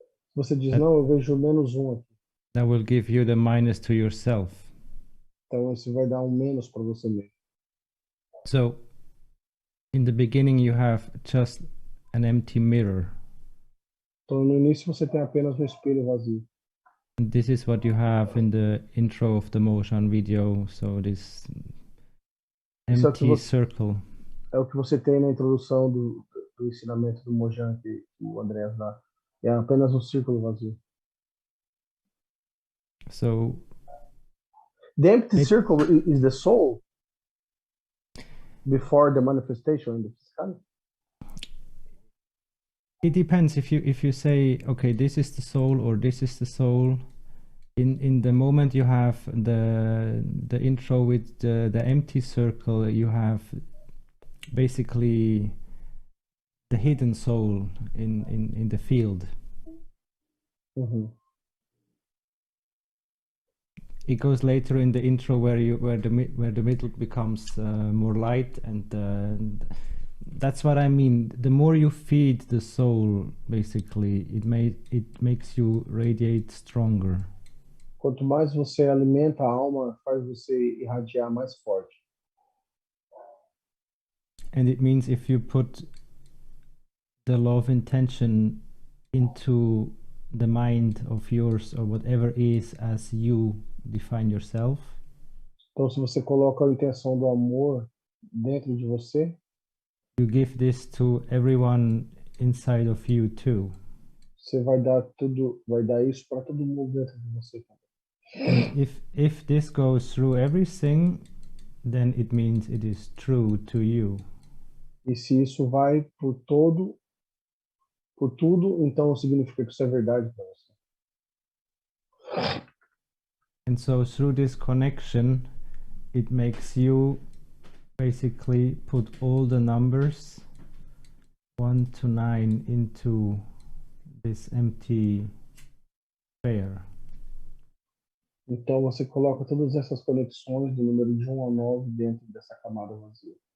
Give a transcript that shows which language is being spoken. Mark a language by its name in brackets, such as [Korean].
[Portuguese] Se você diz, não, eu vejo -1 aqui. [English] That will give you the minus to yourself. [Portuguese] Então, isso vai dar um menos para você mesmo. [English] So in the beginning you have just an empty mirror. [Portuguese] Então, no início, você tem apenas um espelho vazio. [English] And this is what you have in the intro of the Mozhan video. So this [Portuguese] Isso aqui [English] empty circle. [Portuguese] É o que você tem na introdução do ensinamento do Mozhan que o Andreas dá. É apenas um círculo vazio. [English] So The empty circle is the soul before the manifestation in the physical. it depends if you say, okay, this is the soul or this is the soul. In the moment you have the intro with the empty circle, you have basically the hidden soul in the field. Uhum. It goes later in the intro where the middle becomes more light, and that's what I mean. The more you feed the soul, basically, it makes you radiate stronger. [Portuguese] Quanto mais você alimenta a alma, faz você irradiar mais forte. [English] And it means if you put the love intention into the mind of yours or whatever is as you define yourself, [Portuguese] Então, se você coloca a intenção do amor dentro de você, [English] you give this to everyone inside of you too. [Portuguese] você vai dar isso para todo mundo dentro de você. [English] And if this goes through everything, then it means it is true to you. [Portuguese] E se isso vai por tudo, então significa que isso é verdade para você. [English] And so through this connection, it makes you basically put all the numbers 1 to 9 into this empty sphere. [Portuguese] Então você coloca todas essas conexões do número de 1 a 9 dentro dessa camada vazia.